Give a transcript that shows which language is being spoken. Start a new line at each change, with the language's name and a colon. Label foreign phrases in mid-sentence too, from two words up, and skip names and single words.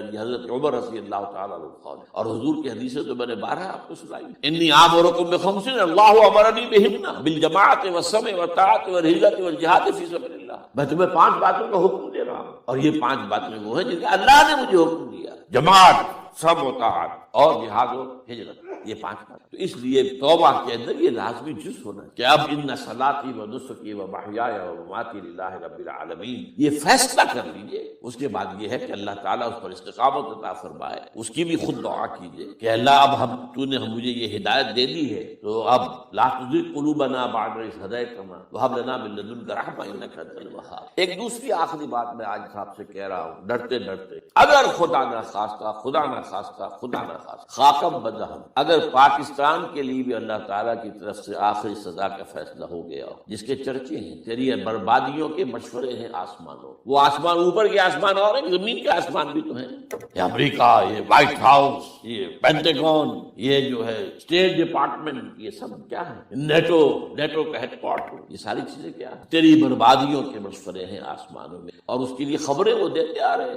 Urdu: یہ حضرت عمر
Arabic: رضی اللہ تعالیٰ عنہ
Urdu: قول، اور حضور کی حدیثیں تو میں نے 12 آپ کو سنائی،
Arabic: انی آمرکم بخمس اللہ امرنی بہن بالجماعۃ والسمع والطاعۃ والہجرۃ والجہاد فی سبیل اللہ،
Urdu: میں تمہیں 5 باتوں کا حکم دے رہا ہوں، اور یہ 5 باتیں وہ ہیں جن کا اللہ نے مجھے حکم دیا، جماعت، سمع و طاعت اور جہاد و ہجرت، یہ 5 بات۔ تو اس لیے توبہ کے اندر یہ لازمی جز ہونا کہ اب
Arabic: ان صلاتی و نسکی و محیای و مماتی للہ رب العالمین،
Urdu: یہ فیصلہ کر لیجئے۔ اس کے بعد یہ ہے کہ اللہ تعالیٰ اس پر استقامت عطا فرمائے، اس کی بھی خود دعا کیجئے کہ اللہ اب تو نے مجھے یہ ہدایت دے دی ہے، تو اب
Arabic: لا تزغ قلوبنا بعد اذ ہدیتنا وہب لنا من لدنک رحمۃ انک انت الوہاب۔
Urdu: ایک دوسری آخری بات میں آج صاحب سے کہہ رہا ہوں، ڈرتے ڈرتے، اگر خدا نہ خواستہ خاکم بدہم، اگر پاکستان کے لیے بھی اللہ تعالیٰ کی طرف سے آخری سزا کا فیصلہ ہو گیا ہو، جس کے چرچے ہیں، تیری بربادیوں کے مشورے ہیں آسمانوں، وہ آسمان اوپر کے آسمان اور ہیں، زمین کے آسمان بھی تو ہیں، یہ امریکہ، یہ وائٹ ہاؤس، یہ پینٹاگون، یہ جو ہے اسٹیٹ ڈپارٹمنٹ، یہ سب کیا ہے، نیٹو کا ہیڈ کوارٹر، یہ ساری چیزیں کیا ہیں، تیری بربادیوں کے مشورے ہیں آسمانوں میں، اور اس کے لیے خبریں وہ دیتے آ رہے ہیں۔